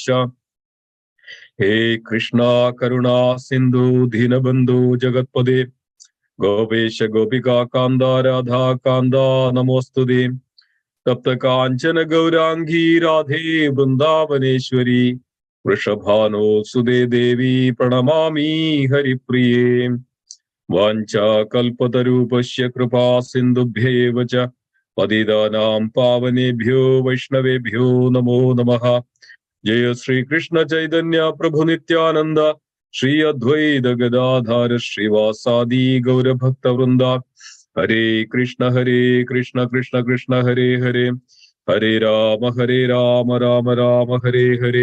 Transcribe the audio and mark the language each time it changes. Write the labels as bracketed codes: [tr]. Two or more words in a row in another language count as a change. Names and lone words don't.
[sa] हे कृष्ण करुणा सिन्धु दीनबन्धु जगत्पदे गोपेश गोपिका कान्त राधा कान्त नमोस्तुते. तप्त काञ्चन गौराङ्गी राधे वृन्दावनेश्वरि वृषभानो सुते देवि प्रणमामि हरिप्रिये. वाञ्छा कल्पतरूपस्य कृपा सिन्धुभ्येव च पतितानां पावनेभ्यो वैष्णवेभ्यो नमो नमः. जय श्रीकृष्ण चैतन्य प्रभु नित्यानन्द श्री अद्वैत गदाधार श्रीवासादि गौरभक्तवृन्द. हरे कृष्ण कृष्ण कृष्ण हरे हरे हरे राम राम राम हरे हरे.